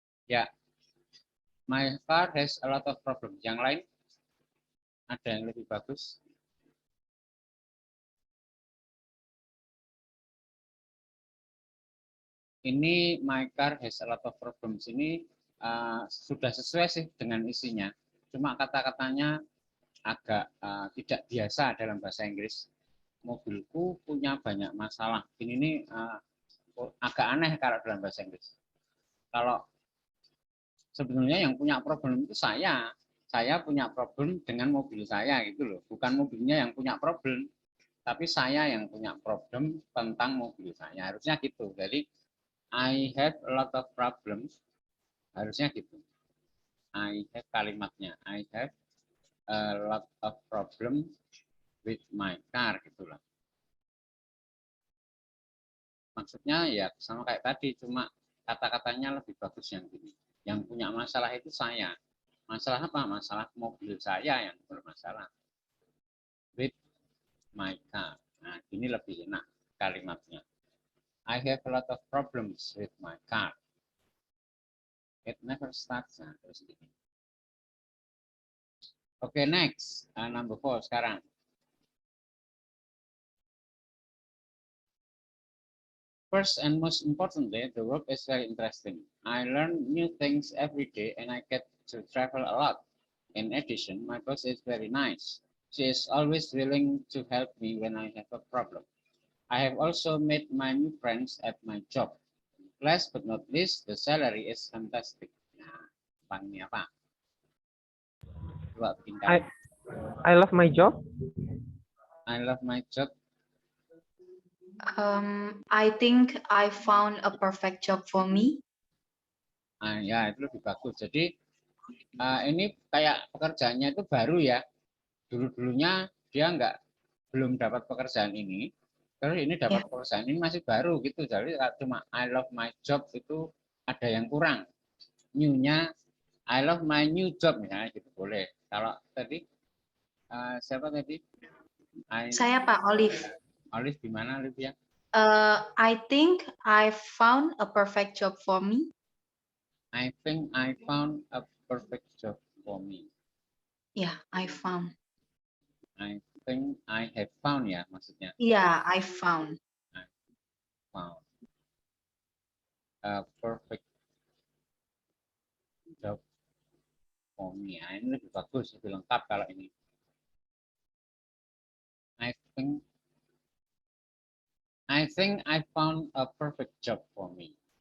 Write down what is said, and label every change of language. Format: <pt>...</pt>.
<en>Ya, my car has a lot of problems.</en> <id>Yang lain ada yang lebih bagus? Ini</id> <en>my car has a lot of problems</en> <id>ini sudah sesuai sih dengan isinya. Cuma kata-katanya agak tidak biasa dalam bahasa Inggris. Mobilku punya banyak masalah. Ini nih agak aneh kalau dalam bahasa Inggris. Kalau sebenarnya yang punya problem itu saya. Saya punya problem dengan mobil saya gitu loh. Bukan mobilnya yang punya problem, tapi saya yang punya problem tentang mobil saya. Harusnya gitu.</id> <en>Jadi I have a lot of problems.</en> <id>Harusnya gitu.</id> <en>I have</en> <id>kalimatnya.</id> <en>I have a lot of problem with my car gitulah.</en> <id>Maksudnya ya sama kayak tadi, cuma kata-katanya lebih bagus yang gini. Yang punya masalah itu saya. Masalah apa? Masalah mobil saya yang bermasalah.</id> <en>With my car.</en> <id>Nah, ini lebih enak kalimatnya.</id> <en>I have a lot of problems with my car. It never starts.</en> <id>Nah, terus gini.</id> <en>Oke, next. Number 4</en> <id>sekarang.</id> <en>First and most importantly, the work is very interesting. I learn new things every day and I get to travel a lot. In addition, my boss is very nice. She is always willing to help me when I have a problem. I have also made my new friends at my job. Last but not least, the salary is fantastic.</en> <id>Nah, pannya apa? Coba bikin</id> <en>I</en> <id>kalimat.</id> <en>I love my job. I love my job. I think I found a perfect job for me.</en> <id>Ya, itu lebih bagus. Jadi, ini kayak pekerjaannya itu baru ya. Dulu-dulunya dia belum dapat pekerjaan ini. Terus ini dapat pekerjaan ini masih baru gitu. Jadi cuma</id> <en>I love my job</en> <id>itu ada yang kurang.</id> <en>New-nya I love my new job</en> <id>misalnya gitu boleh. Kalau tadi siapa tadi? Saya Pak Olive. Olive gimana Olive ya?</id> <en>I think I found a perfect job for me. I think I found a perfect job for me. Yeah, I found. I think I have found</en> <id>ya maksudnya.</id> <en>Yeah, I found. Found a perfect job for me.</en> <id>Nah, ini lebih bagus, lebih lengkap kalau ini.</id> <en>I think I found a perfect job for me.</en>